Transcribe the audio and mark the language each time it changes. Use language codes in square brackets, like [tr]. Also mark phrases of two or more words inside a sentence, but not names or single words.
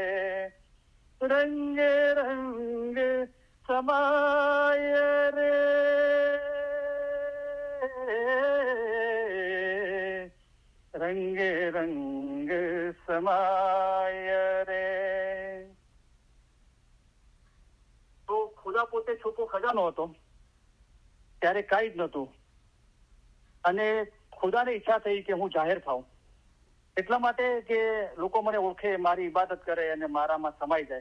[hi] रंगे रंग समाय रे, रंगे रंग समाय रे. [gu] તો ખુદા પોતે છુપો ખજાનો હતો, ત્યારે કાંઈ જ નહોતું, અને ખુદાને ઈચ્છા થઈ કે હું જાહેર થાઉં, એટલા માટે કે લોકો મને ઓળખે, મારી ઇબાદત કરે અને મારામાં સમાઈ જાય.